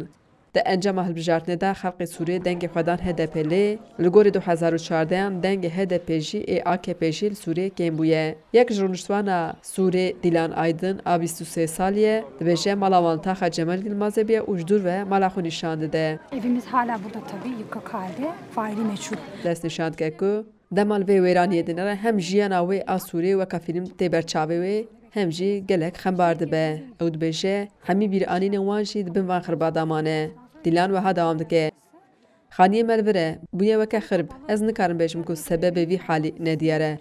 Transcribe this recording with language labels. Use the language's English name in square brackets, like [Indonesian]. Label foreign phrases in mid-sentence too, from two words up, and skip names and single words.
[Kurdish] Di encama hilbijartinê de xelkê Sûrê dengê xwedan HDP lê li gorî 2014 dengê HDP jî ê AKP jî li Sûrê kêm bûye. Yek ji rûniştwana Sûrê Dîlan Aydin a 23 salî dibêje mala wan taxa Cemal Yılmazê bêje û ji dûr ve mala xwe nîşan dide. [Turkish] Evimiz hala burada tabii yıkık halde. Faili meçhul. [Kurdish] Dest nîşan dike ku demal vê wêraniyê dinere hem jiyana wê a Sûrê weka fîlm tê ber çavê wê hem jî gelek xembar dibe. Ew dibêje hemî bîranînên wan jî dibin van xirbadaman e. Dîlan wiha dewam dike. Xaniyê me li vir e, bûye weke xirb. Ez nikarim bêjim ku sebebê vî halî nediyar e.